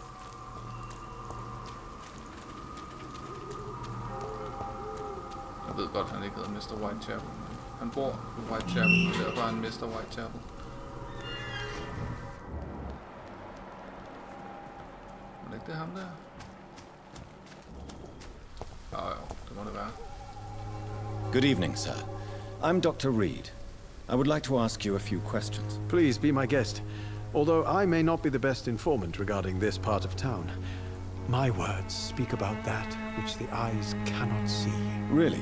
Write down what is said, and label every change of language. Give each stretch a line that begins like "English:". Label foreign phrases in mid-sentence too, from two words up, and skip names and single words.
Danish: Jeg ved godt, han ikke hedder Mr. Whitechapel. Han bor på Whitechapel, og derfor er han Mr. Whitechapel. Er det ikke det ham der? Jo, det må det være.
English: Good evening, sir. I'm Dr. Reid. I would like to ask you a few questions. Please be my guest. Although I may not be the best informant regarding this part of town, my words speak about that which the eyes cannot see. Really?